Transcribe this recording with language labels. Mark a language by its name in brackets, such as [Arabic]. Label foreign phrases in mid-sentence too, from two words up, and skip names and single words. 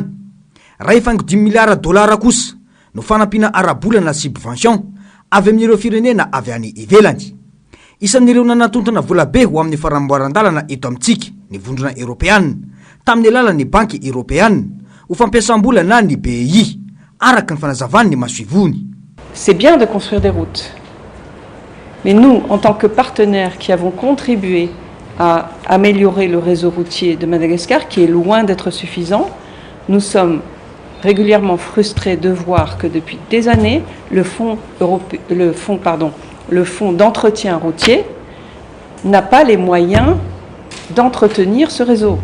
[Malagasy] Rehefa $10 miliara kosa no fanampiana ara-bolana subvention avy amin'ireo firenena avy any ivelany. Isan'ireo nanatontana vola be ho amin'ny faramboaran-dalana eto amintsika ny vondrona Europeana tamin'ny alalan'ny banky Europeana ho fampiasam-bola na ny BEI araka ny fanazavany ny masoivony. [French] C'est bien de construire des routes. Mais nous, en tant que partenaires qui avons contribué à améliorer le réseau routier de Madagascar, qui est loin d'être suffisant, nous sommes régulièrement frustrés de voir que depuis des années, le fonds d'entretien routier n'a pas les moyens d'entretenir ce réseau.